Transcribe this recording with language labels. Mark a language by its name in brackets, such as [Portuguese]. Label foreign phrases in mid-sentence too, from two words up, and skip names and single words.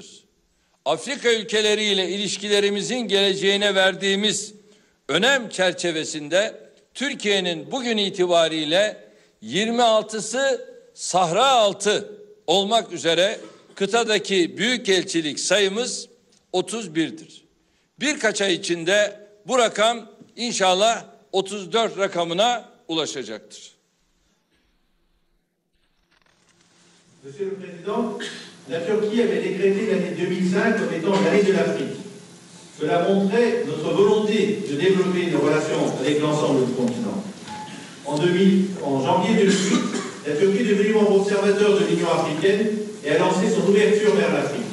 [Turkish] Afrika ülkeleriyle ilişkilerimizin geleceğine verdiğimiz önem çerçevesinde Türkiye'nin bugün itibariyle 26'sı Sahra altı olmak üzere kıtadaki büyükelçilik sayımız 31'dir. Birkaç ay içinde bu rakam inşallah 34 rakamına ulaşacaktır. [French] Monsieur le Président, la Turquie avait décrété l'année 2005 comme étant l'année de l'Afrique. Cela montrait notre volonté de développer nos relations avec l'ensemble du continent. En janvier 2008, la Turquie est devenue membre observateur de l'Union africaine et a lancé son ouverture vers l'Afrique.